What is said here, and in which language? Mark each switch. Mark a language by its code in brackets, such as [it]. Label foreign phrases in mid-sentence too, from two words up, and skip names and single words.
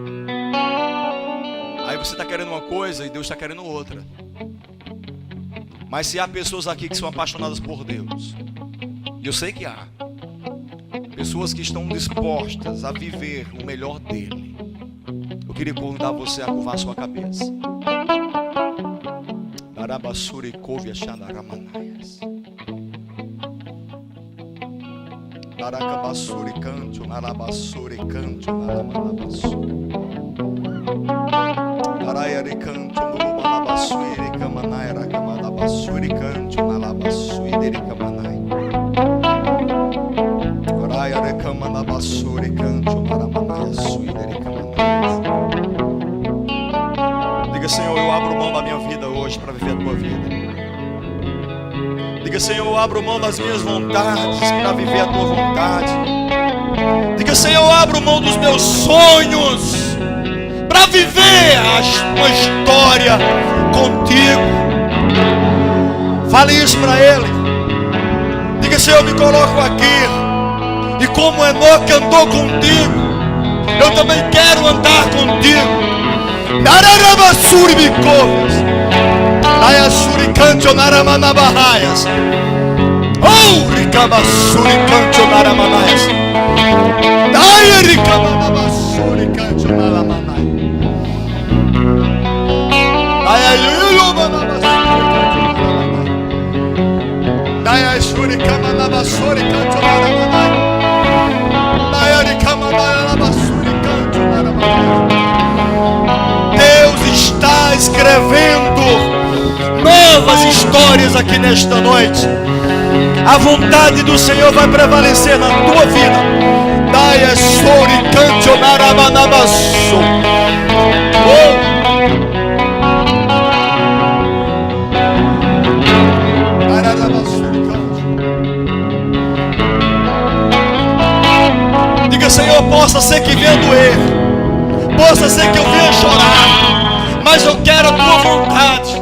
[pt] Aí você está querendo uma coisa e Deus está querendo outra. Mas se há pessoas aqui que são apaixonadas por Deus, e eu sei que há pessoas que estão dispostas a viver o melhor dele, eu queria convidar você a curvar sua cabeça. Darabassuri couve achadaramanaias. Daracabassuri canto, narabassuri canto, naramanabassuri. Daraiari canto, nurubanabassuri camanai, rakamadabassuri canto, nalabassuri dericamanai. Daraiari camanabassuri canto, naramanaiassuri dericamanai. Diga, Senhor, eu abro mão da minha vida hoje para viver a tua vida. Diga, Senhor, eu abro mão das minhas vontades para viver a tua vontade. Diga, Senhor, eu abro mão dos meus sonhos para viver uma história contigo. Fale isso para Ele. Diga, Senhor, eu me coloco aqui, e como Enoque andou contigo, eu também quero andar contigo. Nararabasuri bicouves, Ayasuri canto naramanabahaias. Oh, ricabasuri canto naramanaias. Dai ricamanabasuri canto naramanai. Ayasuri camanabasuri canto naramanai. Dai ricamanabasuri canto naramanai. Deus está escrevendo novas histórias aqui nesta noite. A vontade do Senhor vai prevalecer na tua vida. Daia sori canto naramanabasso. Diga, Senhor, possa ser que venha doer, possa ser que eu venha chorar, mas eu quero a tua vontade.